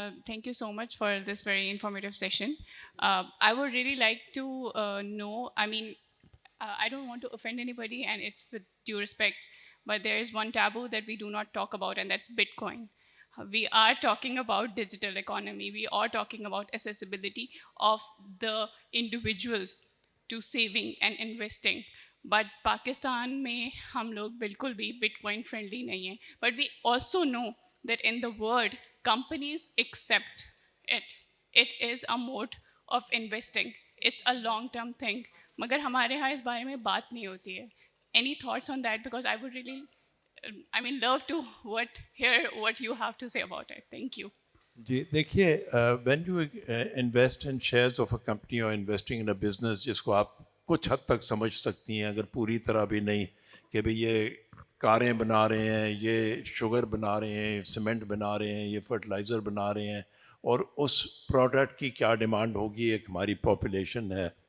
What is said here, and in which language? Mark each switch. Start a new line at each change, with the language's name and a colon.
English: Thank you so much for this very informative session. I would really like to know, I mean, I don't want to offend anybody, and it's with due respect, but there is one taboo that we do not talk about, and that's Bitcoin. We are talking about digital economy. We are talking about accessibility of the individuals to saving and investing.
Urdu: But Pakistan میں ہم لوگ بالکل بھی but coin friendly نہیں ہیں.
English: But we also know that in the world companies accept it. It is a mode of investing. It's a long term thing.
Urdu: مگر ہمارے یہاں اس بارے میں بات نہیں ہوتی ہے.
English: Any thoughts on that, because I would really love to hear what you have to say about it. Thank you.
Urdu: جی دیکھیے,
English: when you invest in shares of a company اور investing in a business
Urdu: جس کو آپ کچھ حد تک سمجھ سکتی ہیں, اگر پوری طرح بھی نہیں, کہ بھئی یہ کاریں بنا رہے ہیں, یہ شوگر بنا رہے ہیں, سیمنٹ بنا رہے ہیں, یہ فرٹیلائزر بنا رہے ہیں, اور اس پروڈکٹ کی کیا ڈیمانڈ ہوگی, ایک ہماری پاپولیشن ہے.